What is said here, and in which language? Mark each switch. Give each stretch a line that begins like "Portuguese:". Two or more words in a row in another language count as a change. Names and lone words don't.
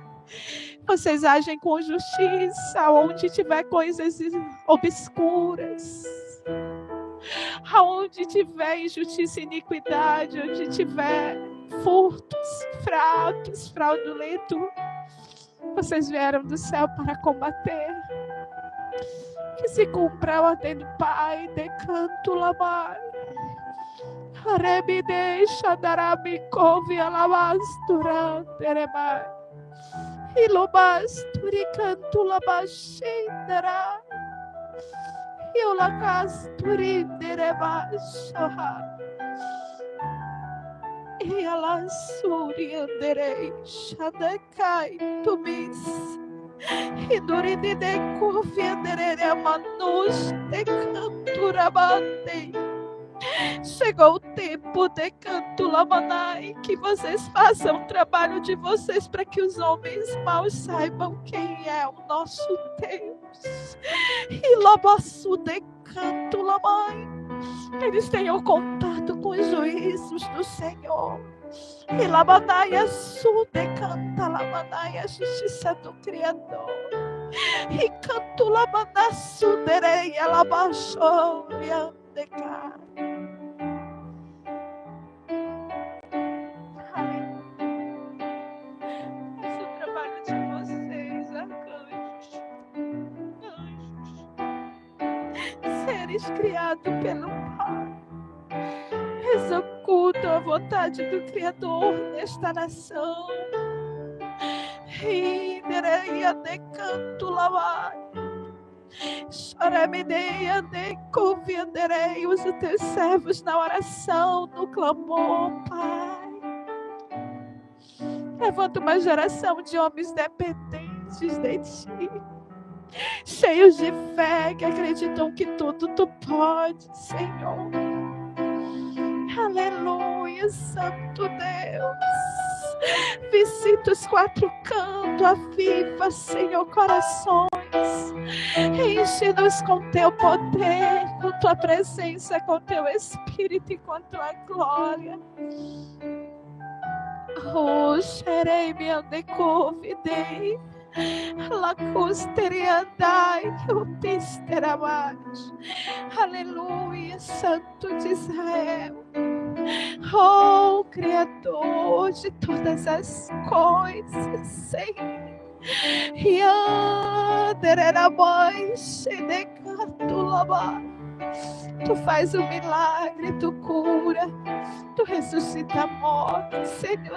Portuguese: Vocês agem com justiça, onde tiver coisas obscuras, aonde tiver injustiça e iniquidade, onde tiver furtos, fraudes, fraudulento, vocês vieram do céu para combater. Que se cumpra a ordem do Pai, decanto lamai. Arebe deixa darami couve alabastura teremai. Ilobasturi canto labashindara. Iolacasturi derebashaha. Ialasuri anderei shadekai tumis. Hiduridi de confianderere manus de canturabate. Chegou o tempo de canto lamanai, que vocês façam o trabalho de vocês para que os homens maus saibam quem é o nosso Deus. E lobaçu de canto lamai, eles tenham contato com os juízos do Senhor. E labanaia su de canta labanaia, a justiça do Criador. E canto labanaçu derei alabaixou e andecar. Esse é o trabalho de vocês, arcanjos, anjos, seres criados pelo Pai. Executam a vontade do Criador nesta nação. Ridereia de canto lavai. Choramedeia de convianderei os teus servos na oração, no clamor, Pai. Levanta uma geração de homens dependentes de Ti, cheios de fé, que acreditam que tudo Tu podes, Senhor. Aleluia, Santo Deus. Visita os quatro cantos, aviva, Senhor, corações. Enche-nos com Teu poder, com Tua presença, com Teu Espírito e com Tua glória. Oh, xerei, me andecovidei. Lacusteriandai, o pisteramate. Aleluia, Santo de Israel. Oh, Criador de todas as coisas, Senhor. Tu faz um milagre, Tu cura, Tu ressuscita a morte, Senhor.